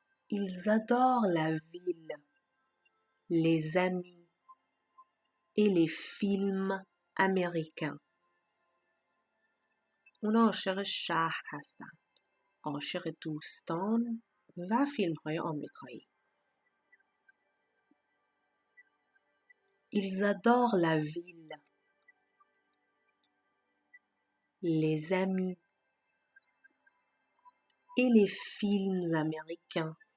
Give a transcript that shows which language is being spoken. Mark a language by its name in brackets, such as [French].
[French] Ils adorent la ville, les amis et les films américains. [Persian] اونا عاشق شهر هستن، عاشق دوستان و فیلم های آمریکایی. [French] Ils adorent la ville, les amis et les films américains.